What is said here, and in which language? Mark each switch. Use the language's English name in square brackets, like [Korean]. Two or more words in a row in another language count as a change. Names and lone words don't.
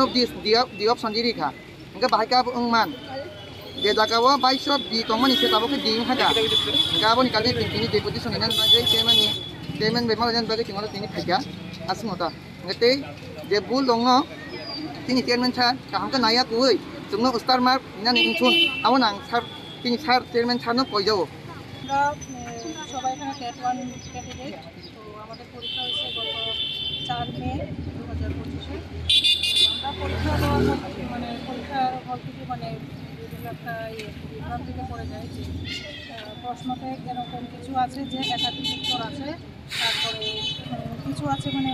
[English] of the option [Bodo] दिखा ओंगे बाहायका आबो ओंमान जे जागावा 22 बी तंगमनि से ताबो के दिं हादा गाबोनि कालनि तिनि डेपुटेशन नेन बागै चेयरमैन बे मालजन बागै तिंगलो तिनि फैगा आसमता गते जे बुल दङ तिनि चेयरमैन सा काहामका नाया कुय जोंनो [English] star mark [Bodo] नानि इनथुन आवो नां सार तिनि सार चेयरमैन सारनो कइजाओ [Bangla] আমরা সবাই এখানে টেট 1 ক্যান্ডিডেট তো আমাদের পরীক্ষা হয়েছে গত 4 মে 2025 আমরা পরীক্ষা মানে পরীক্ষার হল থেকে মানে একটা বিভ্রান্তিতে পড়ে যায় যে প্রশ্নতে এরকম কিছু আছে যে একাধিক উত্তর আছে তারপরে কিছু আছে মানে